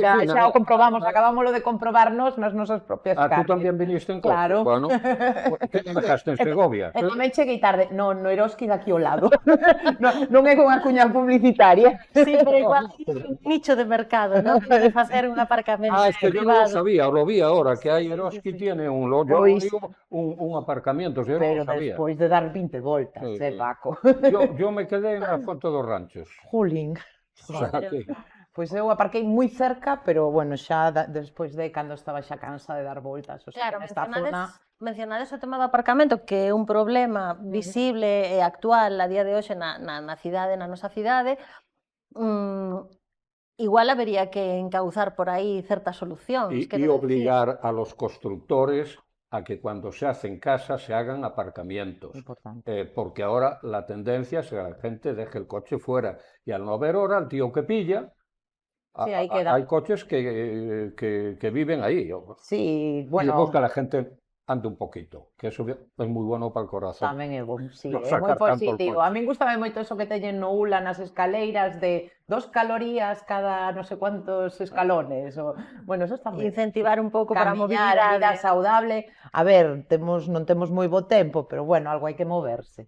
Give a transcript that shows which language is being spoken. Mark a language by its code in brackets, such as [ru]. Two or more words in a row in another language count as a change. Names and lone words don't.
[gl] xa o comprobamos, acabámoslo de comprobarnos nas nosas propias carnes. Tú tamén viniste en coche? Claro. Bueno, que non dejaste en Segovia? E tamén cheguei tarde. No Eroski daqui ao lado. Non é unha cuña publicitaria. [es] Sí, pero igual un nicho de mercado, ¿no? [gl] De facer un aparcamento [es] es que yo no lo [gl] privado. [es] sabía, lo vi ahora, que hay Eroski tiene un aparcamiento, yo [gl] Pero [es] no lo sabía. [gl] despois de dar 20 voltas, Paco. [es] Yo me quedé en la Fonte dos Ranchos. Jolín. O sea, que... [gl] Pois eu aparquei moi cerca, pero bueno, xa despois de cando estaba xa cansa de dar voltas. [es] O sea, [gl] Claro, nesta zona... mencionades o tema do aparcamento, que é un problema visible e actual a día de hoxe na cidade, na nosa cidade. Igual habería que encauzar por aí certas solucións. [es] Y obligar a los constructores a que cuando se hacen casas se hagan aparcamientos. Porque ahora la tendencia es que la gente deje el coche fuera y al no haber hora, el tío que pilla... Sí, ahí queda. Hay coches que viven ahí. Sí, bueno... Y después que la gente ande un poquito, que eso es moi bueno [gl] para o corazón. Tamén é bom, sí, é moi positivo. A min gustame moito eso que teñen no ULA nas escaleiras de 2 calorías cada non sei cuántos escalones. Bueno, eso está moi... Incentivar un pouco para a movilidade. Camiñar, a vida saudable. A ver, non temos moi bo tempo, pero bueno, algo hai que moverse.